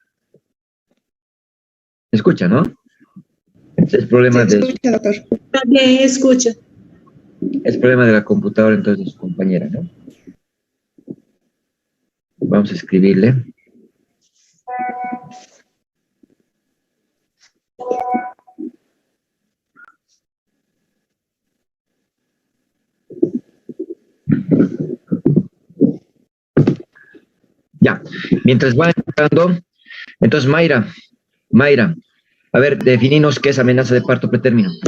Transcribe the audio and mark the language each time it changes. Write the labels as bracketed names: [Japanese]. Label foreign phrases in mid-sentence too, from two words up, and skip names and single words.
[Spanish] Escucha, ¿no? Ese es el problema de... Escucha, doctor. [Portuguese] Está bem, escuta. [Spanish] Es problema de la computadora, entonces, de su compañera, ¿no? Vamos a escribirle. Ya, mientras va entrando, entonces Mayra, a ver, definimos qué es amenaza de parto pretérmino.